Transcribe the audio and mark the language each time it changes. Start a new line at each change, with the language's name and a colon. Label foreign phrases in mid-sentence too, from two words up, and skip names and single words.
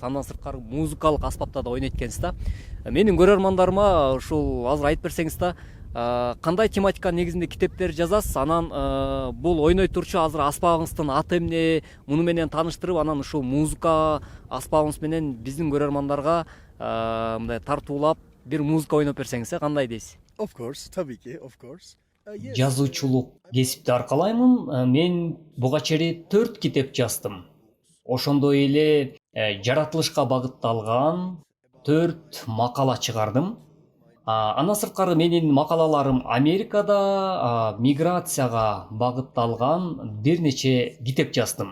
Kyrgyz: Андан сырткары музыкалык аспапта да ойнойт экенсиз да. Менин көрөрмандарыма ушул азыр айтып берсеңиз да, кандай тематика негизинде китептер жазасыз? Анан бул ойной турчу азыр аспабыңыздын аты эмне? Муну менен тааныштырып, анан ушул музыка аспабыңыз менен биздин көрөрмандарга мындай тартуулап бир музыка ойноп берсеңиз, кандай дейсиз?
English: Of course,
Turkish: tabii ki,
English: of course.
Kyrgyz: Жазуучулук кесипти аркалаймын. Мен буга чейин 4 китеп жаздым. Ошондой эле жаратылышка багытталган 4 макала чыгардым. Андан сырткары менин макалаларым Америкада миграцияга багытталган бир нече китеп жаздым.